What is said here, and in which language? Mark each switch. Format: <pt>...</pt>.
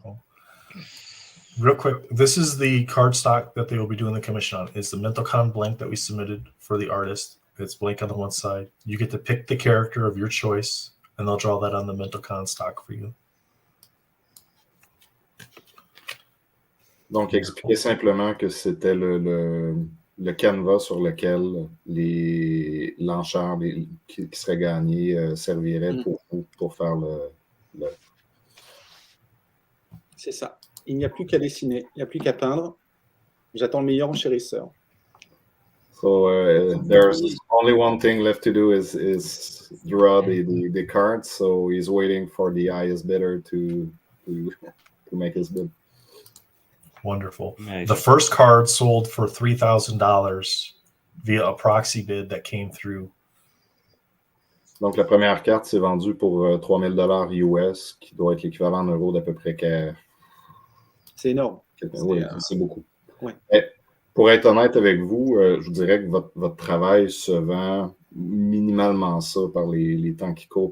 <en>Wonderful. Real quick, this is the cardstock that they will be doing the commission on. It's the Mentocon blank that we submitted for the artist. It's blank on the one side. You get to pick the character of your choice, and they'll draw that on the Mentocon stock for you.</en> <fr>Donc, expliquer simplement que c'était le canevas sur lequel l'enchère qui serait gagné servirait pour faire le... C'est ça. Il n'y a plus qu'à dessiner, il n'y a plus qu'à peindre. J'attends le meilleur en chérisseur.</fr> <en>So there's only one thing left to do is draw the cards. So he's waiting for the highest bidder to make his bid. Wonderful. Amazing. The first card sold for $3,000 via a proxy bid that came through.</en> <fr>Donc, la première carte s'est vendue pour $3,000 US, qui doit être l'équivalent en euros d'à peu près que... C'est énorme. Oui, c'est beaucoup. Ouais. Mais pour être honnête avec vous, je vous dirais que votre travail se vend minimalement ça par les temps qui courent.</fr>